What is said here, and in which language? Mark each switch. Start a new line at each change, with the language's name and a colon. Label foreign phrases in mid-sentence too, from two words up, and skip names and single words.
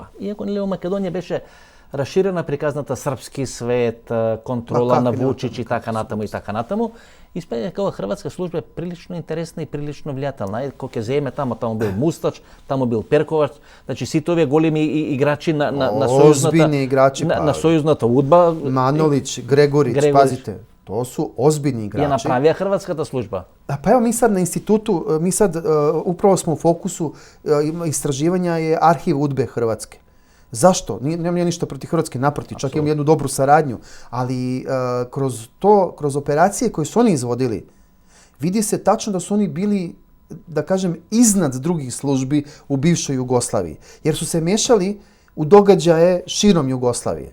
Macedonian: Иако нели Македонија беше расширена приказната српски свет, контрола на Вучич и така натаму, испеја дека хрватска служба е прилично интересна и прилично влијателна. Кога ќе земе таму бил Мустач, таму бил Перковач, значи сите овие големи играчи на сојузната удба.
Serbian: Манолич, Грегорич, пазите. To su ozbiljni igrači.
Macedonian: Je napravija hrvatskata služba.
Serbian: Pa evo mi sad na institutu, upravo smo u fokusu istraživanja je arhiv UDBE Hrvatske. Zašto? Nemam ja ništa protiv Hrvatske, naprotiv, čak imam jednu dobru saradnju, ali kroz operacije koje su oni izvodili, vidi se tačno da su oni bili, da kažem, iznad drugih službi u bivšoj Jugoslaviji, jer su se mešali u događaje širom Jugoslavije.